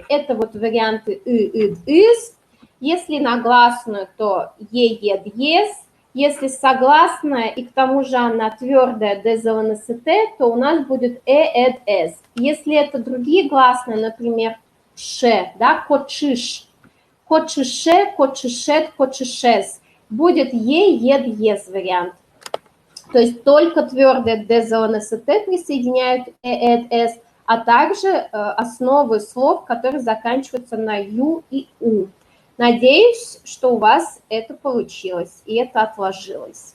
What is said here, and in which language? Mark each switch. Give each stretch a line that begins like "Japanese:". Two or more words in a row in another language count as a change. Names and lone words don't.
Russian: Это вот варианты «ы», «ид», «из». Если на гласную, то «е», «ед», «ес». Если согласная и к тому же она твердая «ДЗЛНСТ», то у нас будет «э», «эд», «эс». Если это другие гласные, например, «ше», да,
Udmurt: «кочиш», «кочише», «кочишет», «кочишес»,
Russian: будет «е», «ед», «ес» вариант. То есть только твердые ДЗЛНСТ присоединяют «э», «эд», «эс», а также основы слов, которые заканчиваются на «ю» и «у». Надеюсь, что у вас это получилось и это отложилось.